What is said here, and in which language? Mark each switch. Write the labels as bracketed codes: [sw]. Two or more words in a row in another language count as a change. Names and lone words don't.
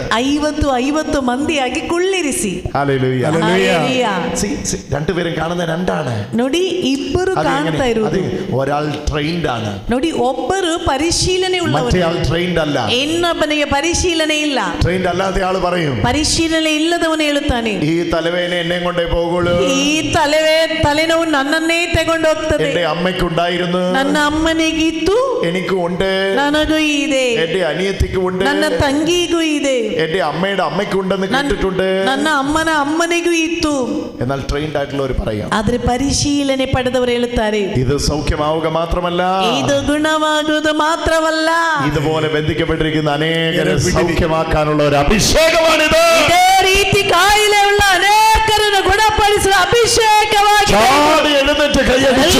[kn] 50 ಮಂದಿಯಾಗಿ ಕುಳ್ಳಿರಿಸಿ. [ml] ഹല്ലേലൂയ. ഹല്ലേലൂയ. രണ്ടുപേരും കാണുന്ന രണ്ടാണ്. [kn] ನೋಡಿ ಇಬ್ಬರು ಕಾಣ್ತಾ ಇರುವುದು, [ml] ഒരാൾ ട്രെയിൻഡ് ആണ്, [kn] ನೋಡಿ ಒಬ್ಬರು ಪರಿಶೀಲನೆ ಉಳ್ಳವರು, [ml] മറ്റേ ആൾ ട്രെയിൻഡ് അല്ല. [kn] ಇನ್ನೊಬ್ಬನಿಗೆ ಪರಿಶೀಲನೆ ಇಲ್ಲ. [ml] ട്രെയിൻഡ് അല്ലാത്ത ആൾ പറയും, [kn] ಪರಿಶೀಲನೆ ಇಲ್ಲದವನು ಹೇಳುತ್ತಾನೆ, [ml] ഈ തലവേദന എന്നെ കൊണ്ടേ പോകുള്ളൂ, [kn] ಈ ತಲೆನೋವು ನನ್ನನ್ನೇ ತಗೊಂಡು ಹೋಗ್ತದೆ, [ml] എന്റെ അമ്മയ്ക്കുണ്ടായിരുന്നു, [kn] ನನ್ನ ಅಮ್ಮನಿಗಿತ್ತು, [ml] എനിക്കും ഉണ്ട്, [kn] ನನಗೂ ಇದೆ, [ml] എന്റെ അനിയത്തിക്കും ഉണ്ട്, [kn] ನನ್ನ ತಂಗಿಗೂ ಇದೆ, [ml] എന്റെ അമ്മയുടെ അമ്മയ്ക്കുണ്ടെന്ന് കേട്ടിട്ടുണ്ട്, [kn] ನನ್ನ ಅಮ್ಮನ ಅಮ್ಮನಿಗೂ ಇತ್ತು. [ml] എന്നാൽ ട്രെയിൻഡ് ആയിട്ടുള്ളവർ പറയാം, [kn] ಆದ್ರೆ ಪರಿಶೀಲನೆ ಪಡೆದವರು ಹೇಳುತ್ತಾರೆ, [ml] ഇത് സൗഖ്യമാവുക മാത്രമല്ല, [kn] ಇದು ಗುಣವಾಗುವುದು ಮಾತ್ರವಲ್ಲ, [ml] ഇതുപോലെ ബന്ധിക്കപ്പെട്ടിരിക്കുന്ന അനേകരെ സൗഖ്യമാക്കാനുള്ള ഒരു അഭിഷേകമാണിത്. [kn] ಇದೇ ರೀತಿ ಕಾಯಿಲೆಯುಳ್ಳ ಅನೇಕರನ್ನು ಗುಣಪಡಿಸುವ ಅಭಿಷೇಕವಾಗಿ [ml] എഴുന്നേറ്റ് കൈയടിച്ച്